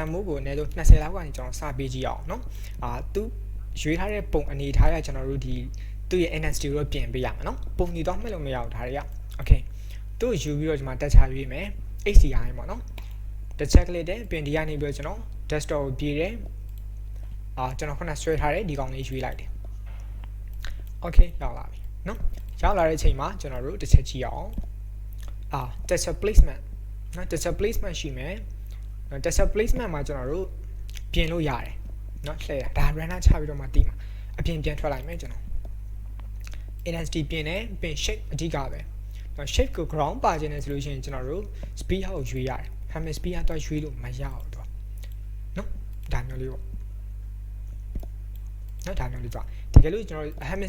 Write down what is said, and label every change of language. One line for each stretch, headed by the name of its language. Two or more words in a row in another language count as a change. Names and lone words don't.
Burmese: မိုးကိုအနည်းဆုံး20လောက်ကနေကျွန်တော်စပေးကြည့်အောင်เนาะသူရွေးထားတဲ့ပုံအနေထားရကျွန်တော်တို့ဒီသူ့ရဲ့ intensity ကိုပြင်ပေးရမှာเนาะပုံညီတော့မှတ်လို့မရဘူးဒါတွေက okay သူ့ယူပြီးတော့ဒီမှာတက်ချရွေးမယ် HDRI ပေါ့နော်တစ်ချက်ကလေးတဲ့ပြင်ဒီကနေပြီးတော့ကျွန်တော် desktop ကိုပြေးတယ်ကျွန်တော်ခုနဆွဲထားတဲ့ဒီကောင်လေးရွေးလိုက်တယ် okay ရောက်လာပြီနော်ရောက်လာတဲ့အချိန်မှာကျွန်တော်တို့တစ်ချက်ကြည့်အောင်
English: texture placement
Burmese: နော်
English: texture placement
Burmese: ရှိမယ်နော်
English: texture placement
Burmese: မှာကျွန်တော်တို့ပြင်လို့ရတယ်နော်လှည့်တာဒါ render ချပြီးတော့မှတည်မှာအပြင်ပြန်ထွက်လိုက်မယ်ကျွန်တော် intensity ပြင်တယ်ပြင် shape အဓိကပဲနော် shape ကို ground ပါခြင်းနဲ့ဆိုလို့ရှိရင်ကျွန်တော်တို့ speed ကိုရွေးရတယ်
English: hammer speed
Burmese: ကတော့ရွေးလို့မရဘူးတော့နော်ဒါမျိုးလေးပေါ့နော်ဒါမျိုးလေးတော့တကယ်လို့ကျွန်တော် hammer